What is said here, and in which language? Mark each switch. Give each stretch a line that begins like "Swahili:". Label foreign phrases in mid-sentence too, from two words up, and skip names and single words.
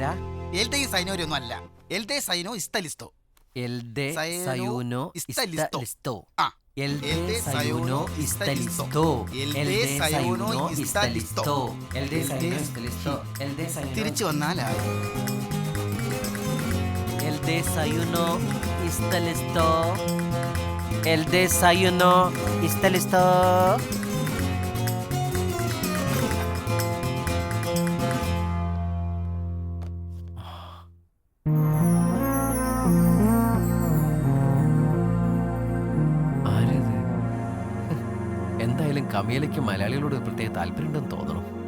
Spanish: El de señora
Malayalam: ഒന്നും അല്ല.
Spanish: El desayuno está listo. El desayuno está listo. ആ, El desayuno está listo. El desayuno está listo. El desayuno está listo. El desayuno.
Malayalam: തിരിച്ചു വന്നാലായി.
Spanish: El desayuno está listo. El desayuno está listo.
Malayalam: ആരത്? എന്തായാലും കമീലയ്ക്ക് മലയാളികളോട് പ്രത്യേക താല്പര്യമുണ്ടെന്ന് തോന്നണം.